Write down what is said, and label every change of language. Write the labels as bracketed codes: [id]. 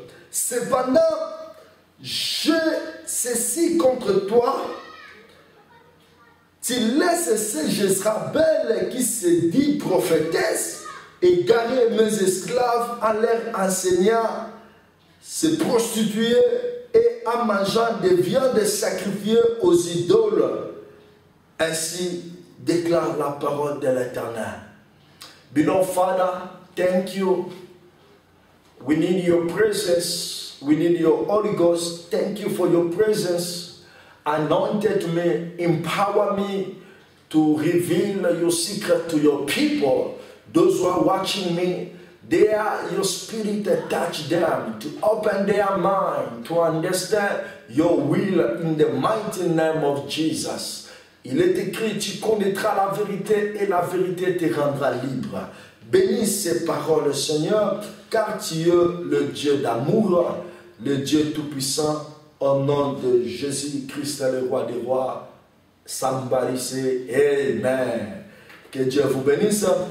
[fr] Cependant, j'ai ceci contre toi, tu laisses ce Jézabel qui se dit prophétesse et gagner mes esclaves en leur enseignant, se prostituer et en mangeant des viandes sacrifiées aux idoles. Ainsi déclare la parole de l'Éternel. [en] Beloved Father, thank you. We need your presence. We need your Holy Ghost. Thank you for your presence. Anointed me, empower me to reveal your secret to your people. Those who are watching me, your spirit touch them to open their mind to understand your will in the mighty name of Jesus. [fr] Il est écrit, tu connaîtras la vérité et la vérité te rendra libre. Bénis ces paroles, Seigneur, car tu es le Dieu d'amour, le Dieu tout-puissant, au nom de Jésus-Christ, le roi des rois. Sambarisé, amen. Que Dieu vous bénisse.